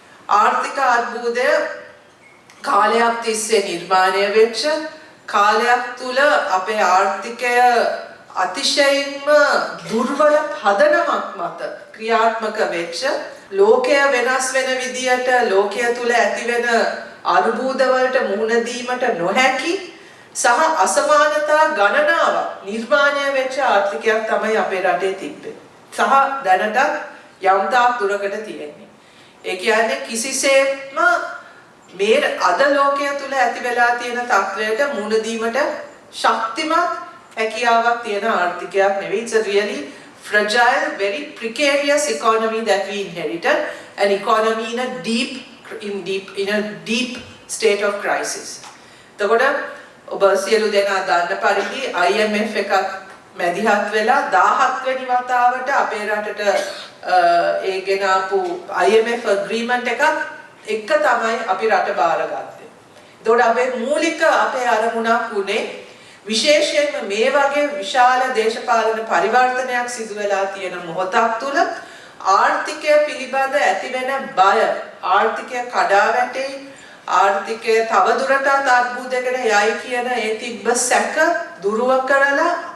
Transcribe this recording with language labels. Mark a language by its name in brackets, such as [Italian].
[Sinhala] ආර්ථික අර්බුදය කාලයක් තිස්සේ නිර්මාණය වෙච්ච කාලයක් තුල අපේ ආර්ථිකය අතිශයින්ම දුර්වල පදනමක් මත ක්‍රියාත්මක වෙච්ච ලෝකය වෙනස් වෙන විදියට ලෝකය තුල ඇතිවෙන අර්බුද වලට මුහුණ දීමට නොහැකි සහ අසමානතා ගණනාවක් නිර්මාණය වෙච්ච ආර්ථිකයක් තමයි අපේ රටේ තිබ්බේ. සහ දැනටත් යම්තාක් දුරකට තියෙන්නේ. ඒ කියන්නේ කිසිසේත්ම මේ අද ලෝකය තුල ඇති වෙලා තියෙන තත්වයට මුහුණ දීමට ශක්තිමත් හැකියාවක් තියෙන ආර්ථිකයක් නෙවෙයි. [English] It's a really fragile, very precarious economy that we inherited, an economy in a deep state of crisis. [Sinhala] එතකොට ඔබ සියලු දෙනා දන්න පරිදි IMF එකක් මැදිහත් වෙලා 17 වෙනි වතාවට අපේ රටට ඒ ගෙනාපු IMF agreement එකක් තමයි අපි රට බාරගත්තේ. එතකොට අපේ මූලික අපේ අරමුණක් උනේ විශේෂයෙන්ම මේ වගේ විශාල දේශපාලන පරිවර්තනයක් සිදු වෙලා තියෙන මොහොතක් තුල ආර්ථිකය පිළිබඳ ඇතිවෙන බය ආර්ථිකය කඩා වැටෙයි ආර්ථිකය තවදුරටත් අර්බුදයකට යයි කියන ඒ තිබ්බ සැක දුරුව කරලා